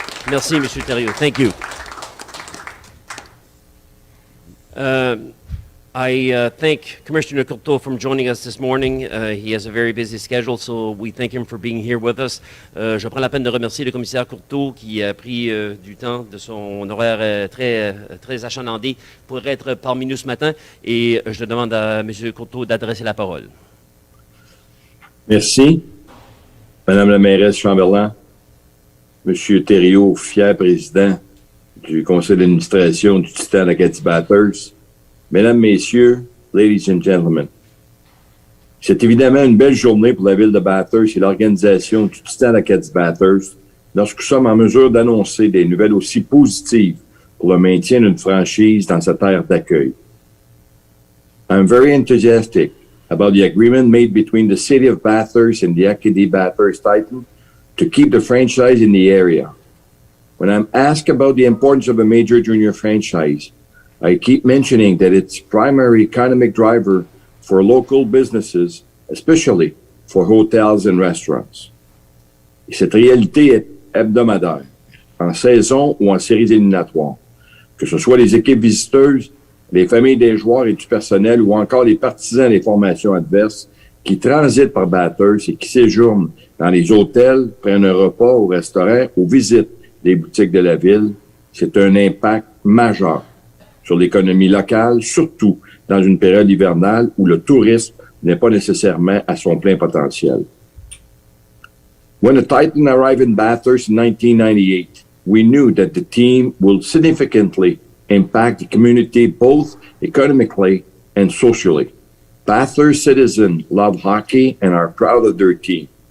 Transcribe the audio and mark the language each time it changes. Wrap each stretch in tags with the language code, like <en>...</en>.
<fr>Merci, M. Thériault.</fr> <en>Thank you. I thank Commissioner Courteau for joining us this morning. He has a very busy schedule, so we thank him for being here with us.</en> <fr>Je prends la peine de remercier le commissaire Courteau qui a pris du temps de son horaire très achalandé pour être parmi nous ce matin. Et je demande à M. Courteau d'adresser la parole. Merci. Madame la mairesse Chamberlain, M. Thériault, fier président du conseil d'administration du Titan Acadie Batters, Mesdames, Messieurs,</fr> <en>Ladies and Gentlemen,</en> <fr>c'est évidemment une belle journée pour la ville de Bathurst et l'organisation du Titan Acadie Bathurst lorsque nous sommes en mesure d'annoncer des nouvelles aussi positives pour le maintien d'une franchise dans sa terre d'accueil.</fr> <en>I'm very enthusiastic about the agreement made between the City of Bathurst and the Acadie Bathurst Titan to keep the franchise in the area. When I'm asked about the importance of a major junior franchise, I keep mentioning that it's primary economic driver for local businesses, especially for hotels and restaurants.</en> <fr>Et cette réalité est hebdomadaire, en saison ou en séries éliminatoires. Que ce soit les équipes visiteuses, les familles des joueurs et du personnel ou encore les partisans des formations adverses qui transitent par Bathurst et qui séjournent dans les hôtels, prennent un repas au restaurant ou visitent les boutiques de la ville, c'est un impact majeur sur l'économie locale, surtout dans une période hivernale où le tourisme n'est pas nécessairement à son plein potentiel.</fr> <en>When the Titan arrived in Bathurst in 1998, we knew that the team would significantly impact the community both economically and socially. Bathurst citizens love hockey and are proud of their team.</en>